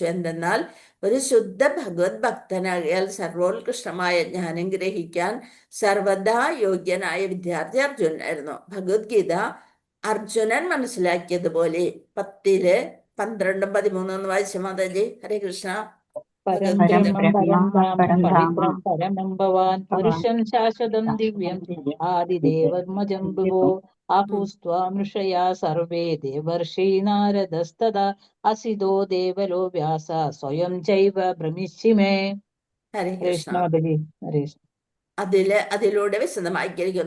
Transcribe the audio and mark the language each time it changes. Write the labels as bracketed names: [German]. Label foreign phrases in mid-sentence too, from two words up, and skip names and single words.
[Malayalam] എന്തെന്നാൽ ഒരു ശുദ്ധ ഭഗവത് ഭക്തനാകിയാൽ സർവോത്കൃഷ്ടമായ ജ്ഞാനം ഗ്രഹിക്കാൻ സർവദാ യോഗ്യനായ വിദ്യാർത്ഥി അർജുനനായിരുന്നു. ഭഗവത്ഗീത അർജുനൻ മനസ്സിലാക്കിയതുപോലെ 10-12-13 വായിച്ച മാതാജി. ഹരേ കൃഷ്ണ. [Sanskrit] പരം പരം പവിത്രം പരമം ഭവാൻ പുരുഷം ശാശ്വതം ദിവ്യം ആദിദേവമജം ഭുവോ ആഹുസ്ത്വാമൃഷയാ സർവേ ദേവർഷി നാരദസ്തദാ അസിതോ ദേവലോ വ്യാസ സ്വയം ചൈവ ഭ്രമിഷ്യമേ. [Malayalam] ഹരേ കൃഷ്ണ. ഹരേ അതിലൂടെ വിശദമാക്കിയിരിക്കുന്നു.